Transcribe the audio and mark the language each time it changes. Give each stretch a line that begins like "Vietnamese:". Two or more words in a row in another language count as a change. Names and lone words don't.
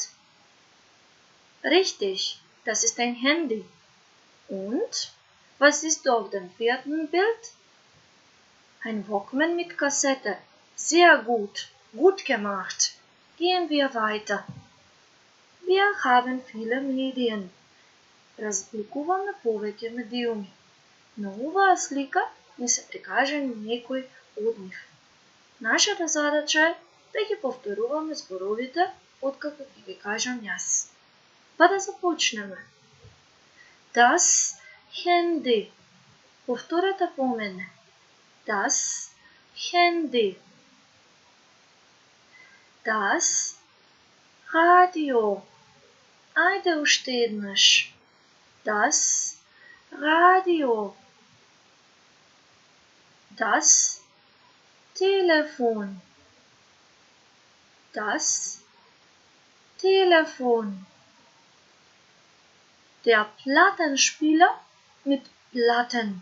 German: Richtig, das ist ein Handy. Und was siehst du auf dem vierten Bild? Ein Walkman mit Kassette. Sehr gut, gut gemacht. Gehen wir weiter. Wir haben viele Medien.
Macedonian: Разликуваме повеќе медиуми. На оваа слика ни се прикажани некои од нив. Нашата задача е да ги повторуваме зборовите откако ќе ги кажам јас. Па да започнеме.
German: Das Handy.
Macedonian: Повторете по мене.
German: Das Handy. Das Radio.
Macedonian: Ајде уште еднаш.
German: Das Radio. Das Telefon. Das Telefon. Der Plattenspieler mit Platten.